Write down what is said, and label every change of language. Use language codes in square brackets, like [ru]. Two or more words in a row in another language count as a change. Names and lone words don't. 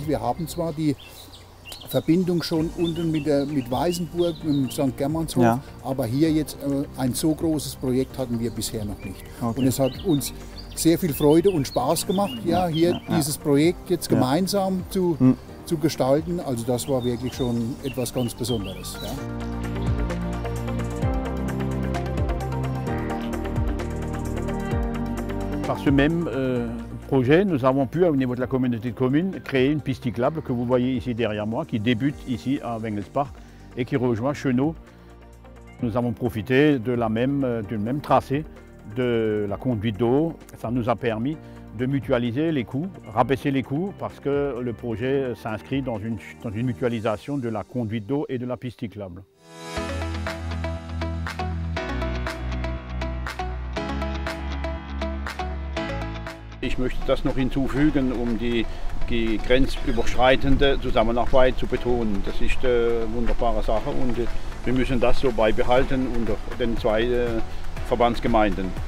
[de] Wir haben zwar die Verbindung schon unten mit Weißenburg und St. Germanshof, ja, aber hier jetzt ein so großes Projekt hatten wir bisher noch nicht. Okay. Und es hat uns sehr viel Freude und Spaß gemacht, ja, hier dieses Projekt jetzt gemeinsam zu gestalten. Also das war wirklich schon etwas ganz Besonderes. Ja. [fr] Par ce même projet, nous avons pu, au niveau de la communauté de communes, créer une piste cyclable que vous voyez ici derrière moi, qui débute ici à Wengelsbach et qui rejoint Schönau. Nous avons profité du même tracé de la conduite d'eau. Ça nous a permis de mutualiser les coûts, rabaisser les coûts, parce que le projet s'inscrit dans une mutualisation de la conduite d'eau et de la piste cyclable. [de] Ich möchte das noch hinzufügen, um die grenzüberschreitende Zusammenarbeit zu betonen. Das ist eine wunderbare Sache und wir müssen das so beibehalten unter den zwei Verbandsgemeinden.